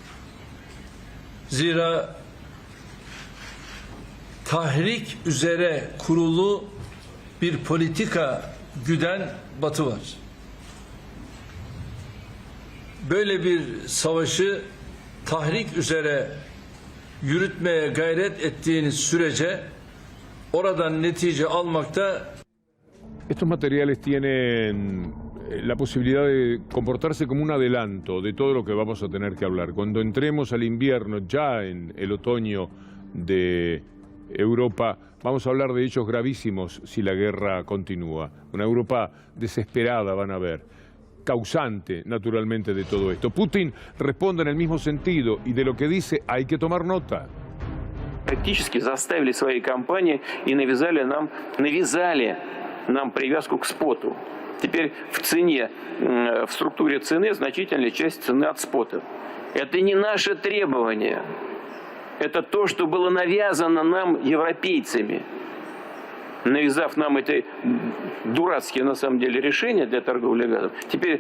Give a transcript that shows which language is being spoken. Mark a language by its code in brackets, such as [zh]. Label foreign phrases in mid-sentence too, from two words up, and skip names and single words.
[tr] Zira tahrik üzere kurulu bir politika güden Batı var. Böyle bir savaşı tahrik üzere yürütmeye gayret ettiğiniz sürece oradan netice almakta. [es] Estos materiales tienen la posibilidad de comportarse como un adelanto de todo lo que vamos a tener que hablar. Cuando entremos al invierno, ya en el otoño de Europa, vamos a hablar de hechos gravísimos si la guerra continúa. Una Europa desesperada van a ver, causante naturalmente de todo esto. Putin responde en el mismo sentido y de lo que dice hay que tomar nota. [ru] Практически заставили свои компании и навязали нам привязку к споту. Теперь в цене, в структуре цены значительная часть цены от спота. Это не наше требование. Это то, что было навязано нам европейцами, навязав нам эти дурацкие на самом деле решения для торговли газом.